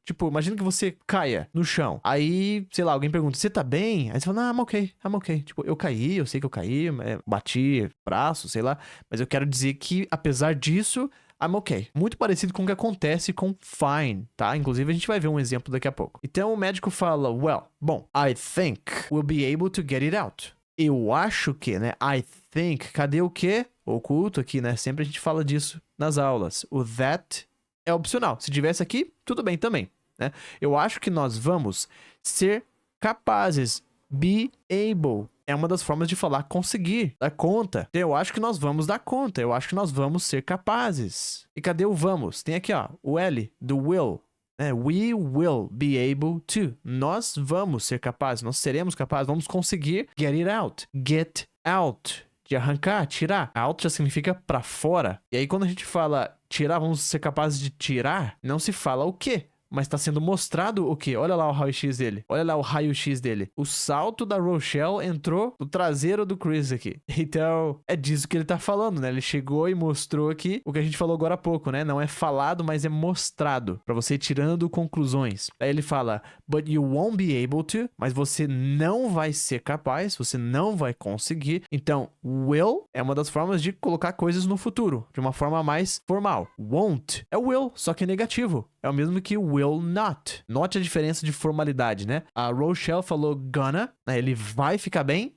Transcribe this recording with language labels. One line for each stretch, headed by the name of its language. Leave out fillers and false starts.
Portuguese: Tipo, imagina que você caia no chão, aí, sei lá, alguém pergunta, você tá bem? Aí você fala, não,
English: I'm okay.
Portuguese: Tipo, eu caí, eu sei que eu caí, bati braço, sei lá, mas eu quero dizer que, apesar disso, I'm okay. Muito parecido com o que acontece com fine, tá? Inclusive, a gente vai ver um exemplo daqui a pouco. Então, o médico fala,
English: well, bom, I think we'll be able to get it out.
Portuguese: Eu acho que, né? I think, cadê o quê? Oculto aqui, né? Sempre a gente fala disso nas aulas. O that é opcional. Se tivesse aqui, tudo bem também, né? Eu acho que nós vamos ser capazes. Be able. É uma das formas de falar conseguir, dar conta. Eu acho que nós vamos dar conta. Eu acho que nós vamos ser capazes. E cadê o vamos? Tem aqui, ó, o L do will.
English: We will be able to.
Portuguese: Nós vamos ser capazes. Nós seremos capazes. Vamos conseguir get it out. Get out. de arrancar, tirar. Out já significa pra fora. E aí quando a gente fala tirar, vamos ser capazes de tirar, não se fala o quê? Mas tá sendo mostrado o quê? Olha lá o raio-x dele. Olha lá o raio-x dele. O salto da Rochelle entrou no traseiro do Chris aqui. Então, é disso que ele tá falando, né? Ele chegou e mostrou aqui o que a gente falou agora há pouco, né? Não é falado, mas é mostrado. Pra você ir tirando conclusões. Aí ele fala,
English: but you won't be able to.
Portuguese: Mas você não vai ser capaz. Você não vai conseguir. Então, will é uma das formas de colocar coisas no futuro. De uma forma mais formal. Won't é will, só que é negativo. É o mesmo que will not. Note a diferença de formalidade, né? A Rochelle falou gonna, né? Ele vai ficar bem.